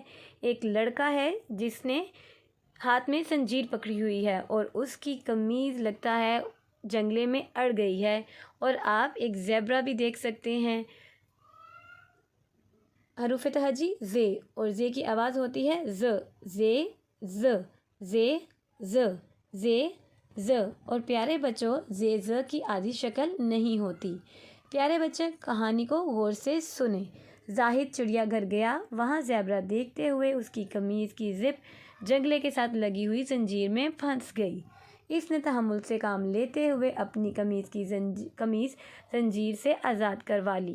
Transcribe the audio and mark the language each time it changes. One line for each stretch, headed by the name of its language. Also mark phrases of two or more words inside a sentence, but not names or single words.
Urdu: ایک لڑکا ہے جس نے ہاتھ میں زنجیر پکڑی ہوئی ہے اور اس کی قمیض لگتا ہے جنگلے میں اڑ گئی ہے، اور آپ ایک زیبرا بھی دیکھ سکتے ہیں۔ حروف تہجی زے، اور زے کی آواز ہوتی ہے ز، زے ز، زے ز، زے ز۔ اور پیارے بچوں، زے ز کی آدھی شکل نہیں ہوتی۔ پیارے بچے، کہانی کو غور سے سنیں۔ زاہد چڑیا گھر گیا، وہاں زیبرا دیکھتے ہوئے اس کی قمیض کی زپ جنگلے کے ساتھ لگی ہوئی زنجیر میں پھنس گئی۔ اس نے تحمل سے کام لیتے ہوئے اپنی قمیض زنجیر سے آزاد کروا لی۔